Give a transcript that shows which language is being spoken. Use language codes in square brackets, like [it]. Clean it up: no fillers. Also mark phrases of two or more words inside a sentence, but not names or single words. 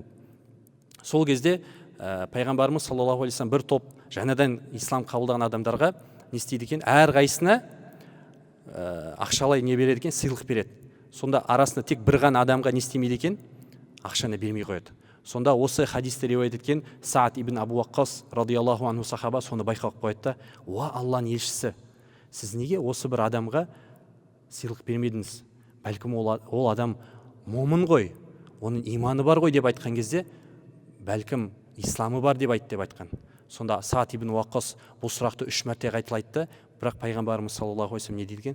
[kk] Сол кезде пайғамбарымыз [ar] صلى الله عليه وسلم [kk] бір топ жаңадан ислам қабылдаған адамдарға не істейді екен? Әр қайсына ақшалай не береді екен? Сыйлық береді. Сонда арасында тек бір ғана адамға не істемейді екен? Ақшаны бермей қояды. Сонда осы хадисті риуаят еткен Саад ибн Абу Ваққас [ar] رضي الله عنه [kk] сахаба соны байқап қойды да, уа Алланың елшісі, сіз неге осы бір адамға сыйлық бермедіңіз? Бәлкім ол адам момын ғой, оның иманы бар ғой деп айтқан кезде, бәлкім исламы бар деп айтқан. Сонда Саад ибн Ваққас бұл сұрақты 3 мәрте қайталайды, бірақ пайғамбарымыз [ar] صلى الله عليه وسلم [kk] не дейді екен?